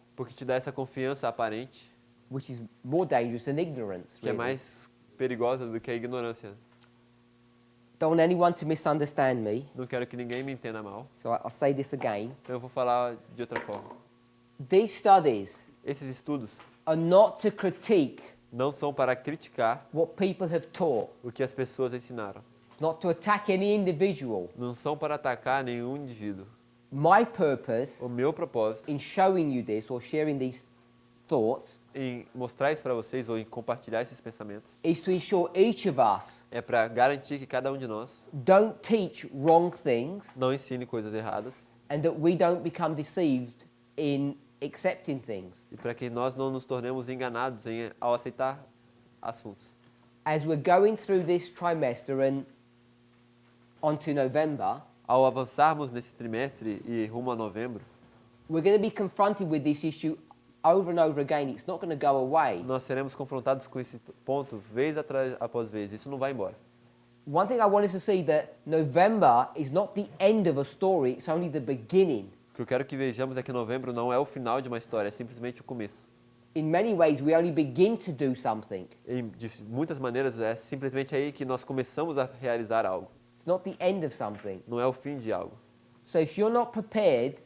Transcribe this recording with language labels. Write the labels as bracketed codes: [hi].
[pt] Porque te dá essa confiança aparente, [en] which is more dangerous than ignorance. [pt] que é [en] Really. [pt] mais perigosa do que a ignorância. [en] Don't want anyone to misunderstand me, [pt] Não quero que ninguém me entenda mal, [en] so I'll say this again. [pt] então eu vou falar de outra forma. [en] These studies [pt] Esses estudos [en] are not to critique [pt] não são para criticar [en] what people have taught. [pt] o que as pessoas ensinaram. [en] It's not to attack any individual. [pt] Não são para atacar nenhum indivíduo. [en] My purpose [pt] O meu propósito [en] in showing you this or sharing these thoughts [pt] em mostrar isso para vocês ou em compartilhar esses pensamentos [en] is to ensure each of us [pt] é para garantir que cada um de nós [en] don't teach wrong things [pt] não ensine coisas erradas [en] and that we don't become deceived in accepting things. [pt] e para que nós não nos tornemos enganados ao aceitar assuntos. [en] As we're going through this trimester and onto November, [pt] Ao avançarmos nesse trimestre e rumo a novembro, [en] we're going to be confronted with this issue over and over again. It's not going to go away. [pt] Nós seremos confrontados com esse ponto vez após vez. Isso não vai embora. [en] One thing I want us to see that November is not the end of a story, it's only the beginning. [pt] O que eu quero que vejamos é que novembro não é o final de uma história, é simplesmente o começo. [en] In many ways, we only begin to do something. [pt] De muitas maneiras, é simplesmente aí que nós começamos a realizar algo. [en] It's not the end of something. [pt] Não é o fim de algo. [en] So if you're not prepared